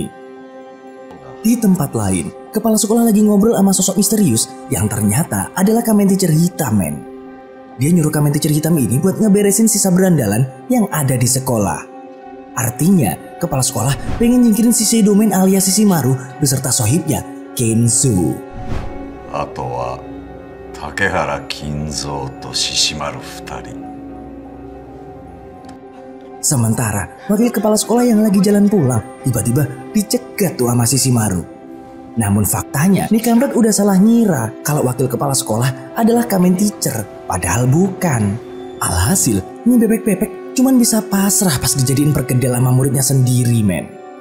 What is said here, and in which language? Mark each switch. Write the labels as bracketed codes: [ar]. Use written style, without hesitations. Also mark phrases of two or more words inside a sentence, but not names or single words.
[id] Di tempat lain, kepala sekolah lagi ngobrol sama sosok misterius yang ternyata adalah kamen teacher hitam, men. Dia nyuruh kamen teacher hitam ini buat ngeberesin sisa berandalan yang ada di sekolah. Artinya, kepala sekolah pengen nyingkirin si Seidomen alias Shishimaru beserta sohibnya, Kenzo. [ja] あとは竹原金蔵と獅子丸2人 [id] Sementara, wakil kepala sekolah yang lagi jalan pulang tiba-tiba dicegat tuh sama Shishimaru. Namun faktanya, nih kampret udah salah ngira kalau wakil kepala sekolah adalah kamen teacher, padahal bukan. Alhasil, ini bebek-bebek cuman bisa pasrah pas dijadiin perkedel sama muridnya sendiri, men.